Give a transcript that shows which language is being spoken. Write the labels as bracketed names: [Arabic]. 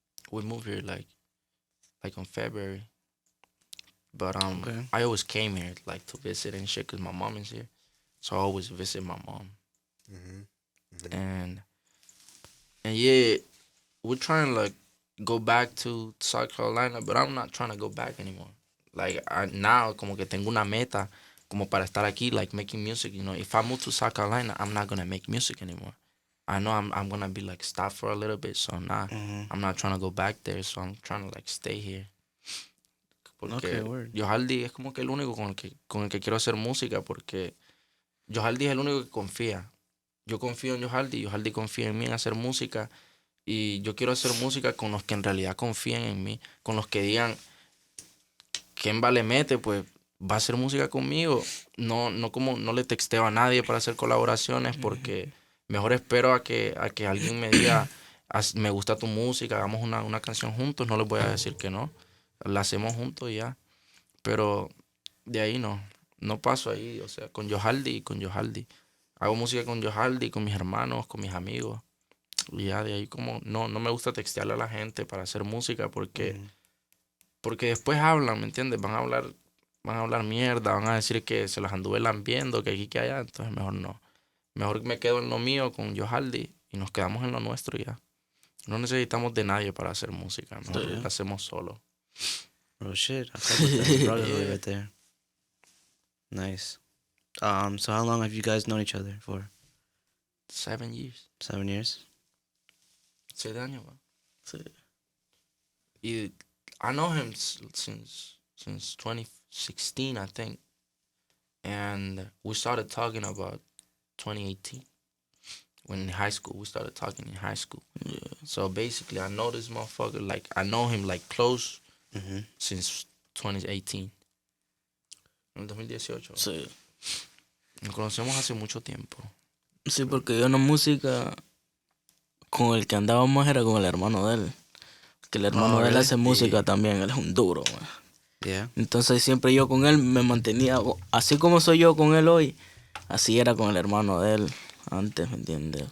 [English] We moved here like on February, but Okay. I always came here like to visit and shit because my mom is here, so I always visit my mom, and yeah, we're trying to like go back to South Carolina, but I'm not trying to go back anymore. Like now, [Spanish] como que tengo una meta, como para estar aquí, [English] like making music. You know, if I move to South Carolina, I'm not gonna make music anymore. I know I'm gonna be like stopped for a little bit, so I'm not trying to go back there. So I'm trying to like stay here. [Spanish] Porque [English] Okay, word. [Spanish] Johaldi es como que el único con el que quiero hacer música, porque Johaldi es el único que confía. Yo confío en Johaldi, Johaldi confía en mí en hacer música. Y yo quiero hacer música con los que en realidad confíen en mí, con los que digan, Kemba le mete, pues va a hacer música conmigo. No le texteo a nadie para hacer colaboraciones, porque mejor espero a que alguien me diga, me gusta tu música, hagamos una canción juntos. No les voy a decir que no, la hacemos juntos y ya. Pero de ahí no paso ahí, o sea, con Johaldi. Hago música con Johaldi, con mis hermanos, con mis amigos. Y ya de ahí como no me gusta textearle a la gente para hacer música porque después hablan, ¿me entiendes? Van a hablar mierda, van a decir que se las anduve lambiendo, que aquí, que allá. Entonces mejor no. Mejor me quedo en lo mío con Johaldi y nos quedamos en lo nuestro y ya. No necesitamos de nadie para hacer música. Mejor la hacemos solo. [English] Oh shit, I fuck with that brotherhood right there. Nice. So how long have you guys known each other for? 7 years. 7 years. [Spanish] 7 años, man. Sí. [English] Y I know him since 2016, I think. And we started talking about 2018. When in high school, we started talking in high school. Yeah. So basically, I know this motherfucker, like, I know him, like, close since [Spanish] 2018. En el 2018. Sí. Nos conocemos hace mucho tiempo. Sí, porque yo en la música con el que andaba más era con el hermano de él. Que el hermano de él [English] really? [Spanish] hace música también, él es un duro, man. [English] Yeah. [Spanish] Entonces siempre yo con él me mantenía, así como soy yo con él hoy, así era con el hermano de él antes, ¿me entiendes?